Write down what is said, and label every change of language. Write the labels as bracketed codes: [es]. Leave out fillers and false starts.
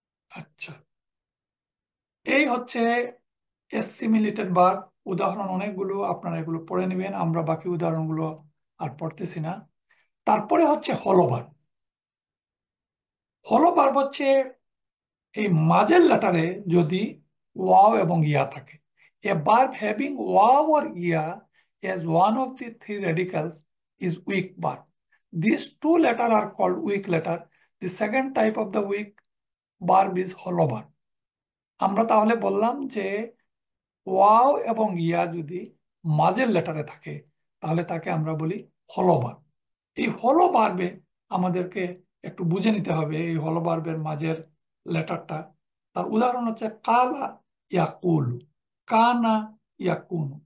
[bn] আচ্ছা, এই হচ্ছে এসিমিলেটেড ভার্ব। উদাহরণ অনেকগুলো, আপনারা এগুলো পড়ে নেবেন, আমরা বাকি উদাহরণগুলো আর পড়তেছি না। তারপরে হচ্ছে হলো ভার্ব। হলো ভার্ব হচ্ছে এই মাঝের লেটারে যদি ওয়াও এবং ইয়া থাকে। [en] A verb having ওয়াও or ইয়া as one of the three radicals is weak verb. These two letters are called weak letter. The second type of the weak verb is hollow verb. [bn] আমরা তাহলে বললাম যে wow এবং ইয়া যদি মাঝের লেটারে থাকে, তাহলে তাকে আমরা বলি হলো ভার্ব। এই হলো ভার্বে আমাদেরকে একটু বুঝে নিতে হবে এই হলো ভার্বের মাঝের লেটারটা। তার উদাহরণ হচ্ছে কালা ইয়াকুল, কানা ইয়াকুন।